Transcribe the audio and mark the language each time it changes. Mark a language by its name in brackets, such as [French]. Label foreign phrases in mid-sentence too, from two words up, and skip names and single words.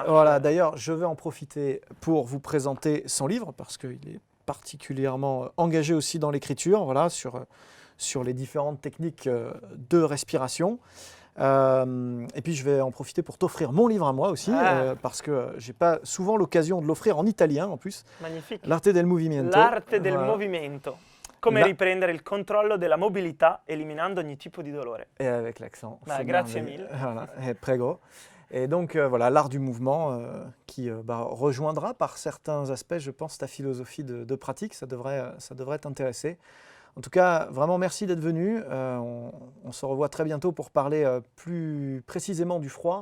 [French] Voilà, d'ailleurs, je vais en profiter pour vous présenter son livre, parce qu'il est particulièrement engagé aussi dans l'écriture, voilà, sur les différentes techniques de respiration. Et puis je vais en profiter pour t'offrir mon livre à moi aussi, parce que j'ai pas souvent l'occasion de l'offrir en italien en plus. Magnifique. [Italian] L'arte del movimento. L'arte del movimento. Come riprendere il controllo della mobilità eliminando ogni tipo di dolore. [French] Et avec l'accent. [Italian] Grazie mille. [French] Voilà, et prego. Et donc voilà, l'art du mouvement qui rejoindra par certains aspects, je pense, ta philosophie de pratique. Ça devrait t'intéresser. En tout cas, vraiment merci d'être venu. On se revoit très bientôt pour parler plus précisément du froid.